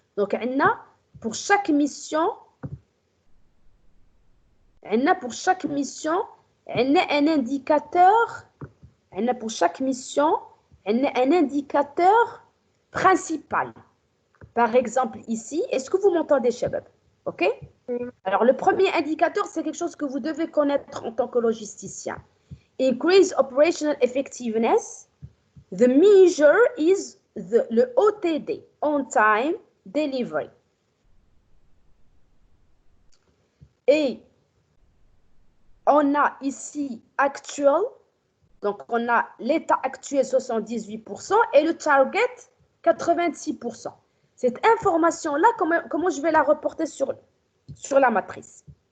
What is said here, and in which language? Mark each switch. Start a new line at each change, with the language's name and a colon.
French: Donc, on a pour chaque mission, on a un indicateur, pour chaque mission, on a un indicateur principal. Par exemple, ici, est-ce que vous m'entendez, Shabab? OK? Alors, le premier indicateur, c'est quelque chose que vous devez connaître en tant que logisticien.
English: Increase operational effectiveness. The measure is le OTD, on time delivery.
French: Et on a ici actual, donc on a l'état actuel 78% et le target 86%. Cette information-là, comment je vais la reporter sur la matrice?